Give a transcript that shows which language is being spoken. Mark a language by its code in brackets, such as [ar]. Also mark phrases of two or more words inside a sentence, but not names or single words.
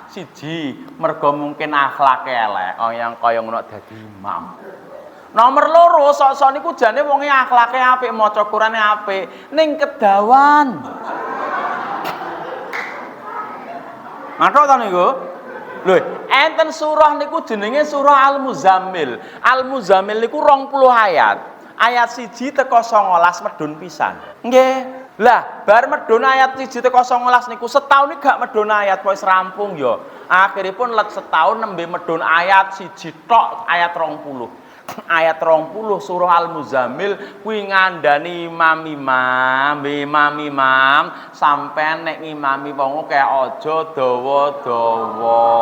[jv] Siji, mergo mungkin akhlake elek, yang kaya ngono dadi imam. Nomor 2, sok-sok niku jane wonge akhlake apik, maca Qur'ane apik, ning kedawan. Matur ta niku? Lho, enten surah niku jenenge surah Al-Muzammil. Al-Muzammil niku 20 ayat. Ayat 1 teko 19 medun pisan. Nggih. Lah, bar medun ayat 1 teko 19 niku setahun iki gak medun ayat wis rampung ya. Akhiripun let setahun nembe medun ayat 1 tok ayat 20. Ayat 20 surah Al-Muzammil kuwi ngandani imam sampean nek ngimami wong kaya aja dawa-dawa.